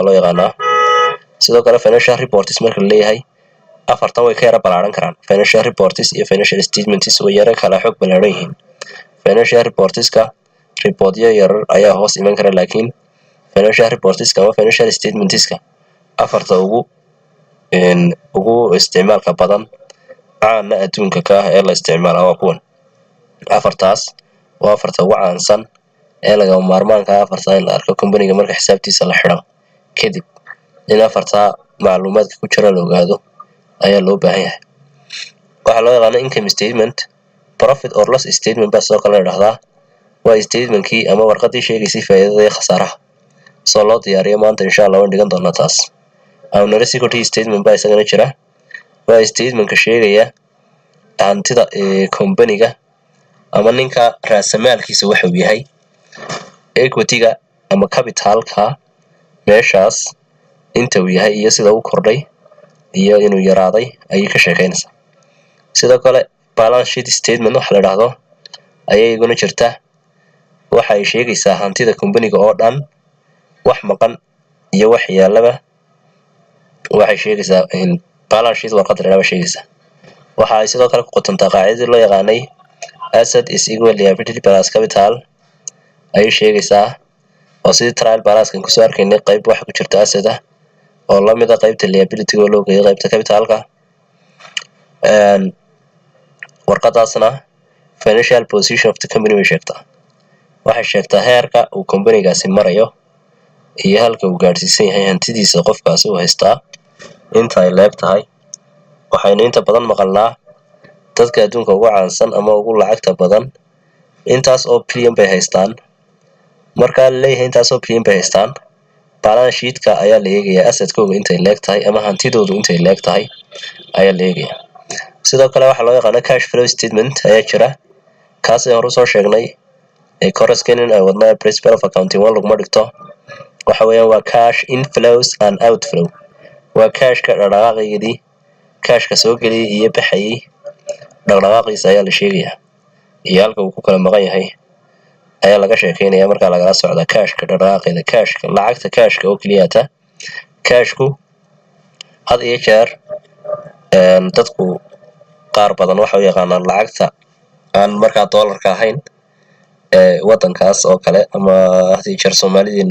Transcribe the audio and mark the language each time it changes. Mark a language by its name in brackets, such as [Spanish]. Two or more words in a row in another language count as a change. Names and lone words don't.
[Somali] loo yaqaanaa sidoo kale [English] financial reports [Somali] marka la leeyahay afartan way ka yara balaaran karaan [English] financial reports [Somali] iyo [English] financial statements [Somali] way yara kala xog balaaran yihiin [English] financial reports-ka [Somali] report-yo yar ayaa hoos iman kara laakiin financial reports-ka ama [English] financial statements-ka [Somali] afarta ugu isticmaalka badan caana adduunka ka ee la isticmaalo waa kuwan afartaas waa afarta ugu caansan ee laga maarmaanka afarta in la arko company-ga marka xisaabtiisa la xiro kadib in afarta macluumaadka ku jira la ogaado ayaa loo baahan yahay waxa loo yaqaan [English] income statement profit or loss statement [Somali] baa soo kala yiraahdaa waa statement-kii ama warqadii sheegaysay faa'iidada iyo khasaaraha soo loo diyaariyo maanta insha Allah waan dhigan doonaa taas [English] owner equity statement [Somali] baa isagana jira waa statement-ka sheegaya hantida company-ga ama ninka raasamaalkiisa waxa uu yahay equity-ga ama capital-ka meeshaas inta uu yahay iyo sida uu kordhay iyo inuu yaraaday ayay ka sheekeynaysaa sidoo kale [English] balance sheet statement [Somali] waxa la yiraahdo ayay iguna jirta waxa ay sheegaysaa hantida company-ga oo dhan wax maqan iyo wax yaalaba waxay sheegaysaa in [English] balance sheet [Somali] warqad reeba sheegaysaa waxa ay sidoo kale ku qotontaa qaacidada loo yaqaanay [English] asset is equal liability plus capital [Somali] ay sheegaysaa oo sidii [English] trial balance-kan [Somali] ku soo arkaynay qayb waxa ku jirta asset oo la mid ah qaybta liability oo loo geeyo qaybta capital-ka warqadaasna [English] financial position of the company [Somali] way sheegtaa waxay sheegtaa heerka uu company-gaasi marayo iyo halka uu gaarsiisan yahay hantidiisa qofkaasi uu haystaa inta ay leeb tahay waxaynu inta badan maqalnaa dadka adduunka ugu caansan ama ugu lacagta badan intaas oo billion bay haystaan marka la leeyahay intaas oo billion bay haystaan [English] balance sheet-ka [Somali] ayaa la eegayaa asset-kooda intay leeg tahay ama hantidoodu intay leeg tahay ayaa la eegayaa sidoo kale waxa loo yaqaan [English] cash flow statement [Somali] ayaa jira kaas ay hore soo sheegnay corresponding ay wadnaa [English] principle of accounting one [Somali] laguma dhigto waxa weeyaan waa [English] cash inflows and outflow [Somali] waa cash-ka dhaqdhaqaaqeedii cash-ka soo geliyay iyo baxayay dhaqdhaqaaqiisa ayaa la sheegayaa iyo halka uu ku kala maqan yahay ayaa laga sheekeynayaa marka lagala socda cash-ka dhaqdhaqaaqeeda cash-ka lacagta cash-ka oo keliyata cash-ku had iyo jeer dadku qaar badan waxa u yaqaanaan lacagta aan markaa dollarka ahayn wadankaas oo kale ama hadii jeer Soomaalideenu